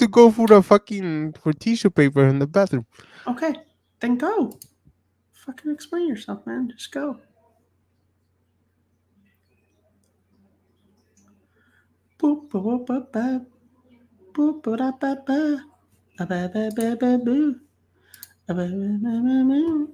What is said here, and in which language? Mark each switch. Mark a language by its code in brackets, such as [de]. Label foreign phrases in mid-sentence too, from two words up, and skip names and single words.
[en] have to go for tissue paper in the bathroom. Okay, then go. Fucking explain yourself, man. Just go. Boop, boop, boop, boop, boop. Boop, boop, da, ba, ba. Ba, ba, ba, ba, ba, boo. Ba, ba, ba, ba, ba, boo.